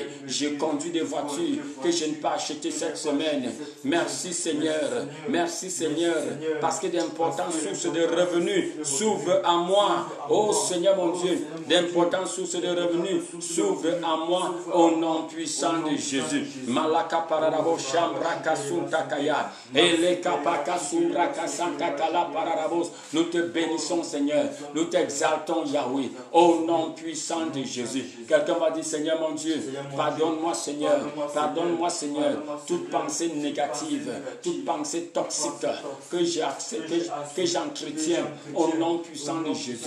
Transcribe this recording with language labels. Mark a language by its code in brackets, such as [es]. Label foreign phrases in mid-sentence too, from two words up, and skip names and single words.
[fr] J'ai conduit des voitures que je n'ai pas achetées cette semaine. Merci Seigneur. Merci Seigneur. Parce que d'importantes sources de revenus s'ouvrent à moi. Oh Seigneur mon Dieu, d'importantes sources de revenus s'ouvrent à moi au nom puissant de Jésus. Malaka pararabo shambra kasunta kaya. Ele kapaka sumra kasanta kala pararabos. Nous te bénissons Seigneur. Nous t'exaltons Yahweh. Au nom puissant de Jésus. Quelqu'un va dire Seigneur mon Dieu, pardonne-moi Seigneur. Pardonne-moi Seigneur. Toute pensée négative, toute pensée toxique que j'entretiens au nom puissant de Jésus.